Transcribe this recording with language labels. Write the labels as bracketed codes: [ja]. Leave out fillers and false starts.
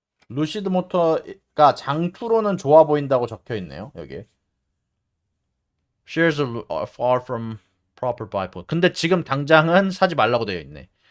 [ko] 루시드 모터가 장투로는 좋아 보인다고 적혀 있네요. 여기. [en] Shares are far from proper buy point. [ko] 근데 지금 당장은 사지 말라고 되어 있네.